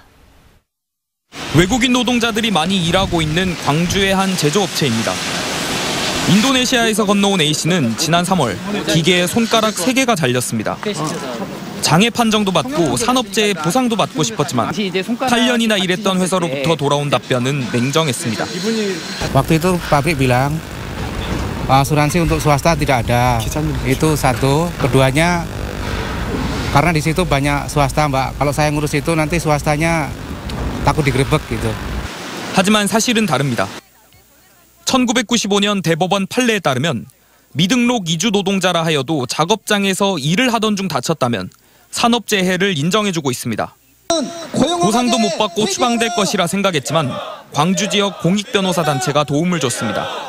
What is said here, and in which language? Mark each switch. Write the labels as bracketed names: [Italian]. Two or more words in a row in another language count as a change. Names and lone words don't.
[Korean] 외국인 노동자들이 많이 일하고 있는 광주의 한 제조업체입니다. 인도네시아에서 건너온 A씨는 지난 3월 기계에 손가락 3개가 잘렸습니다. 장애 판정도 받고 산업재해 보상도 받고 싶었지만 8년이나 일했던 회사로부터 돌아온 답변은 냉정했습니다. [Indonesian] Waktu itu pabrik bilang asuransi untuk swasta tidak ada. Itu satu. Keduanya karena di situ banyak swasta, Mbak. Kalau saya ngurus itu nanti swastanya takut digerebek gitu. [Korean] 하지만 사실은 다릅니다. 1995년 대법원 판례에 따르면 미등록 이주 노동자라 하여도 작업장에서 일을 하던 중 다쳤다면 산업재해를 인정해주고 있습니다. 보상도 못 받고 추방될 것이라 생각했지만 광주 지역 공익변호사단체가 도움을 줬습니다.